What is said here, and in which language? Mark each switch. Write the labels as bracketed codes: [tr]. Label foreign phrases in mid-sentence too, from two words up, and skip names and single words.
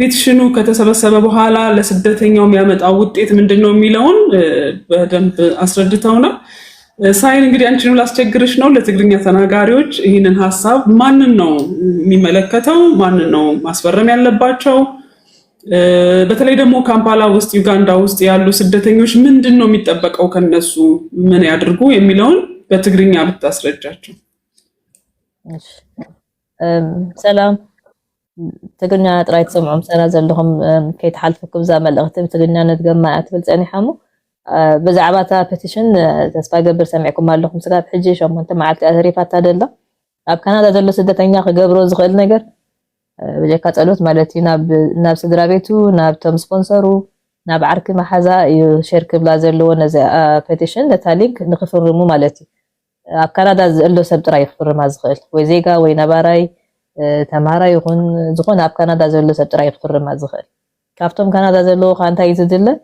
[am] ፔቲሽኑ ከተሰበሰበ በኋላ ለስደተኛው የሚያመጣው ውጤት ምንድነው የሚለውን በደንብ አስረድተውናል። ሳይን እንግዲህ አንቺንም ላስቸግርሽ ነው። ለትግርኛ ተናጋሪዎች ይህንን ሐሳብ ማንን ነው የሚመለከተው? ማንን ነው ማስፈረም ያለባቸው? በተለይ ደግሞ ካምፓላ ውስጥ ዩጋንዳ ውስጥ ያሉ ስደተኞች ምንድነው የሚጠበቀው ከነሱ? ምን ያድርጉ የሚለውን በትግርኛ ብታስረጃቸው። [ti] ሰላም ትግርኛ ጥራይ ትሰምዑም ሰራ ዘለኹም ከይተሓልፈኩም ዛ መልእኽቲ ብትግርኛ ነትገማ ኣትብል ፀኒሐሙ ብዛዕባ እታ ፔቲሽን ተስፋ ገብር ሰሚዕኩም ኣለኹም ስጋብ ሕጂ 8 መዓልቲ ኣተሪፋታ ደላ ኣብ ካናዳ ዘሎ ስደተኛ ክገብሮ ዝኽእል ነገር ብጀካ ጸሎት ማለት እዩ ናብ ስድራ ቤቱ ናብቶም ስፖንሰሩ ናብ ዓርኪ ማሓዛ እዩ ሼር ክብላ ዘለዎ ነዚ ፔቲሽን ነታ ሊንክ ንኽፍርሙ ማለት እዩ ኣብ ካናዳ ዘሎ ሰብ ጥራይ ክፍርማ ዝኽእል ወይ ዜጋ ወይ ነባራይ ተማሃራ ይኹን ዝኾነ ኣብ ካናዳ ዘሎ ሰብ ጥራይ ክፍርማ ዝኽእል ካብቶም ካናዳ ዘለዎ ካ እንታይ እዩ ዝድለ